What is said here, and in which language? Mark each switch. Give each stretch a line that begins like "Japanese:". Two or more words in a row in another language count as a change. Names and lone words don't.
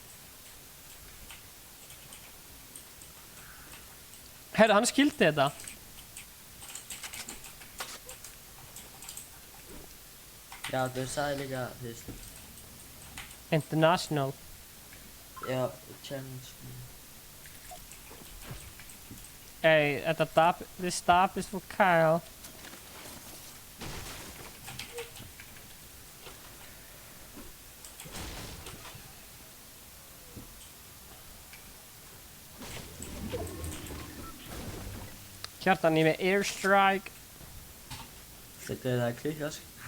Icelandic: Heyrðu, hann skildi þetta. Já, þú sagði líka, þú veist. International. Já, challenge.
English: Hey, this stop is for Kyle.
Icelandic: Kjartan, ég með airstrike. Þetta er klikkast.